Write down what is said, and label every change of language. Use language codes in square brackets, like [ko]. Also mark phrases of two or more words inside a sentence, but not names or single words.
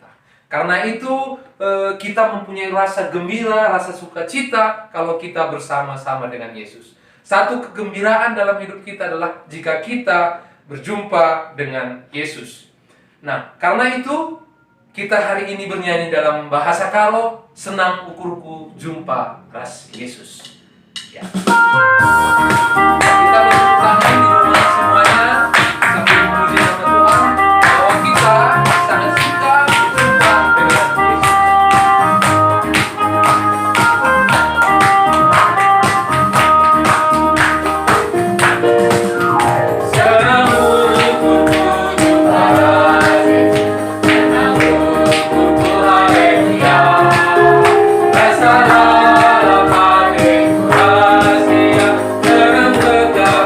[id] Karena itu kita mempunyai rasa gembira, rasa sukacita kalau kita bersama-sama dengan Yesus. Satu kegembiraan dalam hidup kita adalah jika kita berjumpa dengan Yesus. Nah, karena itu kita hari ini bernyanyi dalam bahasa Karo, [btx] senang ukurku jumpa ras Yesus. [id] Ya. Kita bertepuk tangan di rumah semuanya sambil memuji nama Tuhan, bahwa kita sangat suka berjumpa dengan Yesus. [btx] Senang ukurku jumpa ras Yesus, senang ukurku haleluya, [id] rasa dalam hatiku rahasia, [btx] senang